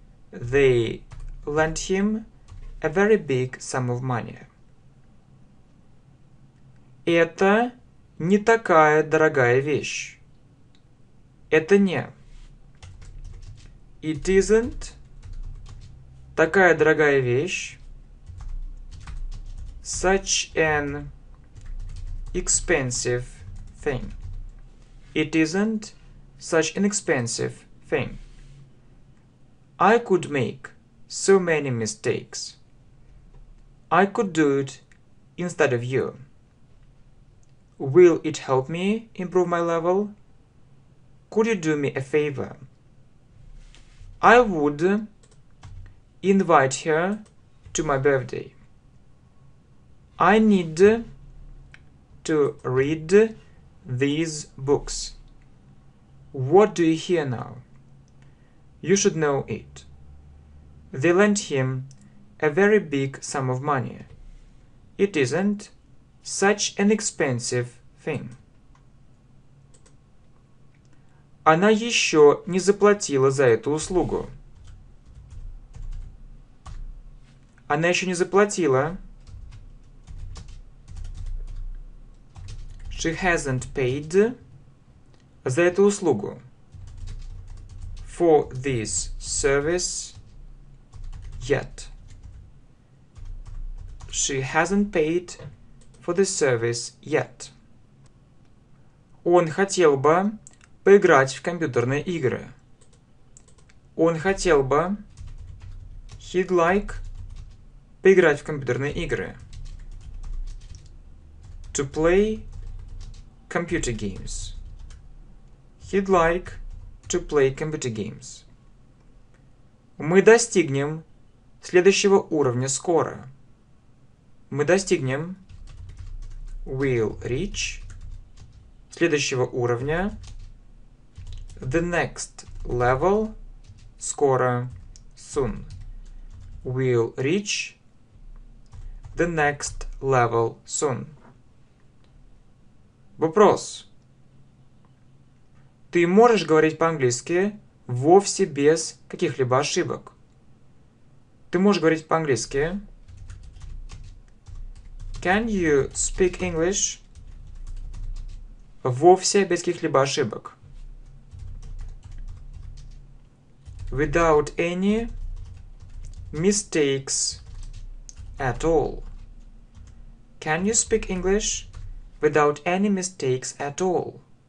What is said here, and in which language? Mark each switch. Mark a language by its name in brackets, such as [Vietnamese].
[English] They lent him a very big sum of money. [Russian] Это не такая дорогая вещь. Это не. [English] It isn't [Russian] такая дорогая вещь. [English] Such an expensive thing. It isn't such an expensive thing. I could make so many mistakes. I could do it instead of you. Will it help me improve my level? Could you do me a favor? I would invite her to my birthday. I need to read these books. What do you hear now? You should know it. They lent him a very big sum of money. It isn't such an expensive thing. [Russian] Она еще не заплатила за эту услугу. Она еще не заплатила. [English] She hasn't paid [Russian] за эту услугу. [English] For this service yet. she hasn't paid for the service yet. [Russian] Он хотел бы поиграть в компьютерные игры. Он хотел бы, [English] he'd like, [Russian] поиграть в компьютерные игры. [English] To play computer games. He'd like to play computer games. [Russian] Мы достигнем следующего уровня скоро. Мы достигнем, [English] will reach, [Russian] следующего уровня, [English] the next level, [Russian] скоро, [English] soon. Will reach the next level soon. [Russian] Вопрос. Ты можешь говорить по-английски вовсе без каких-либо ошибок? Ты можешь говорить по-английски? [English] Can you speak English? [Russian] Вовсе без каких-либо ошибок. [English] Without any mistakes at all. Can you speak English without any mistakes at all?